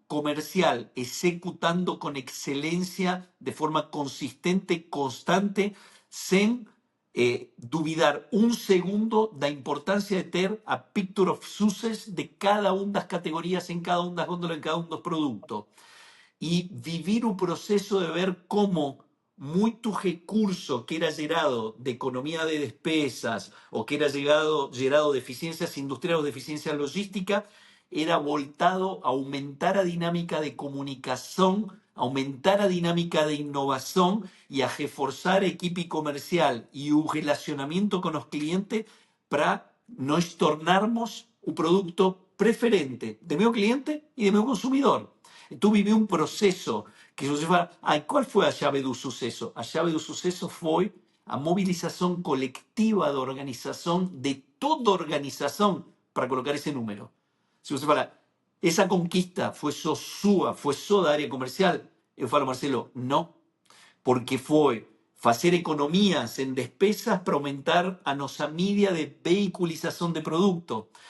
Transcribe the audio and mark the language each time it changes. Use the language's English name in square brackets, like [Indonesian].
[Portuguese] Comercial, executando com excelência, de forma consistente, constante, sem duvidar [Spanish] un segundo [Portuguese] da importância de ter a [English] picture of success [Portuguese] de cada uma das categorias, em cada uma das góndolas, em cada um dos produtos. E vivir o processo de ver como muito recurso que era gerado de economía de despesas o que era gerado de [Spanish] eficiencias industriales o de eficiencia logística era voltado a aumentar a dinámica de comunicación, aumentar a dinámica de innovación y a reforzar equipo comercial y un relacionamiento con los clientes [Portuguese] para nos tornarmos [Spanish] un producto preferente de mi cliente y de mi consumidor. Tú viví un proceso [Portuguese] Que você fala, qual foi a chave do sucesso? A chave do sucesso foi a mobilização coletiva da organização, de toda a organização, para colocar esse número. Se você fala, essa conquista foi só sua, foi só da área comercial, eu falo, Marcelo, não, porque foi fazer economias en despesas para aumentar a nossa mídia de vehiculização de produto,